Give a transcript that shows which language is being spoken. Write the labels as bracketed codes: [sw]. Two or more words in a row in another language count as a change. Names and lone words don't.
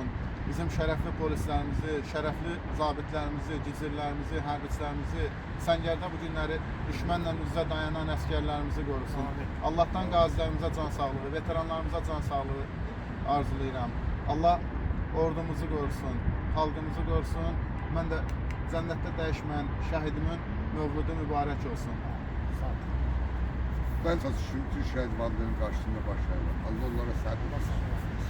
[az] Bizim şərəfli polislərimizi, şərəfli zabitlərimizi, gizirlərimizi, hərbiçilərimizi, səngərdə bu günləri düşmənlə üzə dayanan əskərlərimizi qorusun. Amin. Allahdan qazilərimizə can sağlığı, veteranlarımıza can sağlığı arzulayıram. Allah ordumuzu qorusun, xalqımızı qorusun. Mən də cənnətdə dəyişməyən şəhidimin mövludu mübarək olsun. Sağ ol. [tr] Ben çalışıyorum, Türk şehit varlığının karşısında başlayalım. Allah onlara sabır versin.